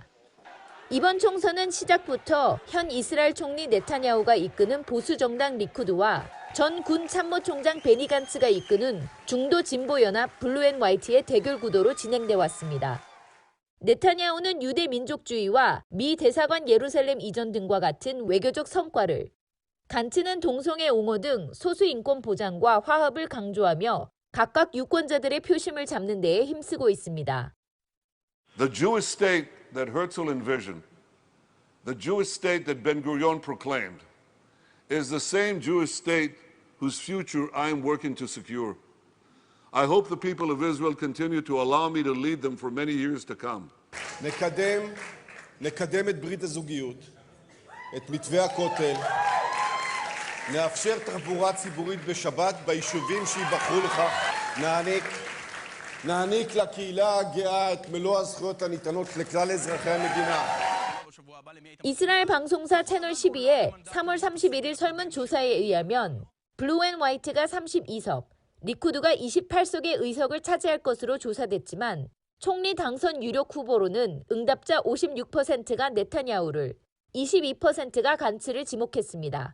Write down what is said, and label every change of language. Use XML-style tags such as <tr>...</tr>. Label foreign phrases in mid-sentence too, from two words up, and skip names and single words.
<ko>이번 총선은 시작부터 현 이스라엘 총리 네타냐후가 이끄는 보수 정당 리쿠드와 전 군 참모총장 베니 간츠가 이끄는 중도 진보 연합 블루앤화이트의 대결 구도로 진행돼 왔습니다. 네타냐후는 유대 민족주의와 미 대사관 예루살렘 이전 등과 같은 외교적 성과를, 간츠는 동성애 옹호 등 소수 인권 보장과 화합을 강조하며 각각 유권자들의 표심을 잡는 데에 힘쓰고 있습니다.</ko> <en>The Jewish state that Herzl envisioned, the Jewish state that Ben-Gurion proclaimed, is the same Jewish state whose future I am working to secure. I hope the people of Israel continue to allow me to lead them for many years to come.</en> <he>נקדם את ברית הזוגיות, את מתווה הכותל, נאפשר תחבורה ציבורית בשבת ביישובים שיבחרו לכך, נעניק לקהילה הגאה את מלוא הזכויות הניתנות לכלל אזרחי המדינה.</he> <ko>이스라엘 방송사 채널 12의 3월 31일 설문조사에 의하면 블루앤화이트가 32석, 리쿠드가 28석의 의석을 차지할 것으로 조사됐지만 총리 당선 유력 후보로는 응답자 56%가 네타냐후를, 22%가 간츠를 지목했습니다.</ko>